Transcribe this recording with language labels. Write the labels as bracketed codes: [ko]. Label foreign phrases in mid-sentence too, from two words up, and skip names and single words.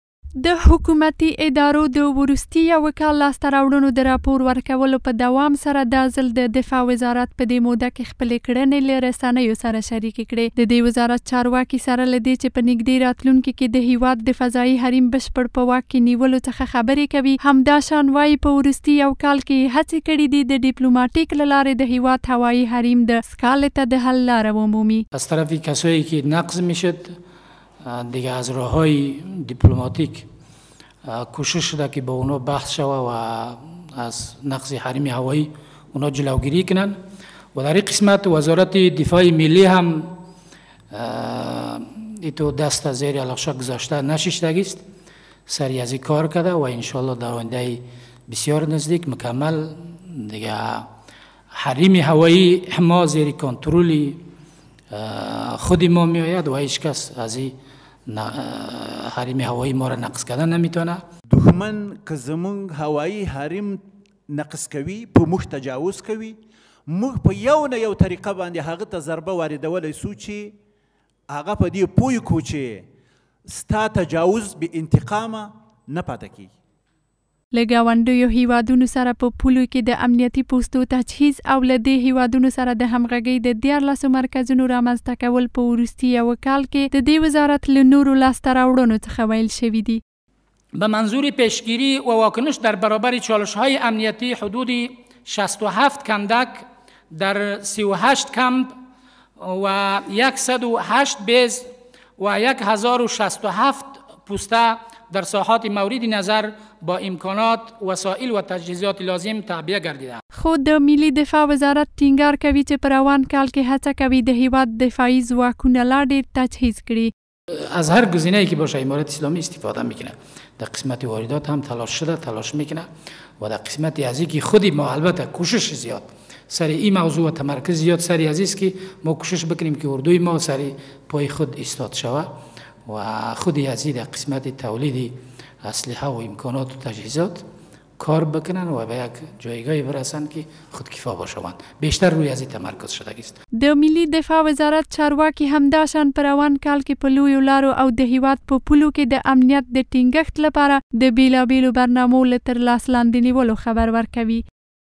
[ps] د حکومتي ادارو د وروستي یو کال لاسته راوړنو د راپور ورکولو په دوام سره دا ځل د دفاع وزارت په دې موده کې خپلې کړنې له رسنیو سره شریکې کړې. د دې وزارت چارواکي سره له دې چې په نږدې راتلونکي کې د هیواد د فضایي حریم بشپړ په واک کې نیولو څخه خبرې کوي، همداشان وایي په وروستي یو کال کې هڅې کړې دي د ډیپلوماتیک له لارې د هیواد هوایي حریم د اسکالې ته د حل لاره ومومي. [fa] از طرف کسایی که نقض میشد دیگه از راههای دیپلماتیک کوشش شده که با اونا بحث شوه و از نقض حریم هوایی اونا جلوگیری کنن و در این قسمت وزارت دفاع ملی هم ایتو دست زیر علاقه گذاشته نشیشتگی است، سری از این کار کرده و انشالله در آینده بسیار نزدیک مکمل دیگه حریم هوایی ما زیر کنترل خود ما می آید و هیچ کس از این حریم هوایی ما را نقض کردن نمیتونه. [ps] دښمن که زمونږ هوایی حریم نقض کوي، په موږ تجاوز کوي، موږ په یو نه یو طریقه باندې هغه ته ضربه واردولی سو چې هغه په دې پوه کړو چې ستا تجاوز بې انتقامه نه پاته کیږي. له ګاونډیو هیوادونو سره په پولو کې د امنیتي پوستو تجهیز او له دې هیوادونو سره د همغږۍ د 14 مرکزونو رامنځته کول په وروستي یو کال کې د دې وزارت له نورو لاسته راوړنو څخه ویل شوي دي. [fa] به منظور پیشگیری و واکنش در برابر چالش‌های امنیتی حدود 67 کندک در 38 کمپ و 108 بیز و 1067 پوسته در ساحات مورد نظر با امکانات وسایل و تجهیزات لازم تعبیه گردیده. [ps] خود د ملي دفاع وزارت ټینګار کوي چې په روان کال کې هڅه کوي د هیواد دفاعي ځواکونه لا ډېر تجهیز کړي. [fa] از هر گزینه‌ای که باشه امارت اسلامی استفاده میکنه. در قسمت واردات هم تلاش شده، تلاش میکنه و در قسمت از اینکه خودی ما البته کوشش زیاد سر این موضوع و تمرکز زیاد سری از است که ما کوشش بکنیم که اردوی ما سری پای خود ایستاد شود و خودی از این قسمت تولید اسلحه و امکانات و تجهیزات کار بکنن و به یک جایگاهی برسن که خودکفا باشند. بیشتر روی از این تمرکز شده است. [ps] د ملي دفاع وزارت چارواکي همداشان په روان کال کې په لویو لارو او د هیواد په پولو کې د امنیت د ټینګښت لپاره د بیلابیلو برنامو له ترلاس لاندې نیولو خبر ورکوي.